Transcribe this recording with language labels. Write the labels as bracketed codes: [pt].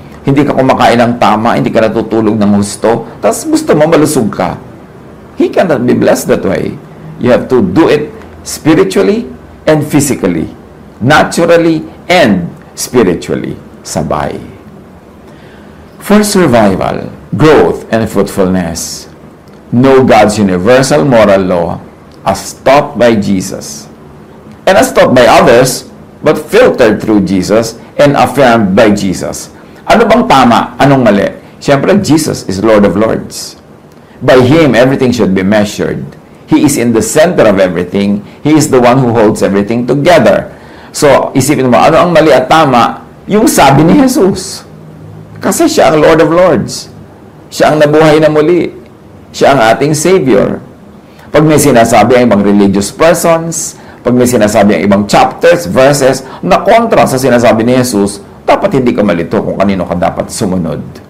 [tl] Hindi ka kumakain ng tama, hindi ka natutulog ng husto, tapos gusto mo malusog ka. [en] He cannot be blessed that way. You have to do it spiritually and physically. Naturally and spiritually. Sabay. For survival, growth, and fruitfulness, know God's universal moral law as taught by Jesus and as taught by others, but filtered through Jesus and affirmed by Jesus. [tl] Ano bang tama? Anong mali? [en] Siyempre, Jesus is Lord of Lords. By Him, everything should be measured. He is in the center of everything. He is the one who holds everything together. [tl] So, isipin mo, ano ang mali at tama? Yung sabi ni Jesus. Kasi siya ang Lord of Lords. Siya ang nabuhay na muli. Siya ang ating Savior. Pag may sinasabi ang ibang religious persons, pag may sinasabi ang ibang chapters, verses, na kontra sa sinasabi ni Jesus, dapat hindi ka malito kung kanino ka dapat sumunod.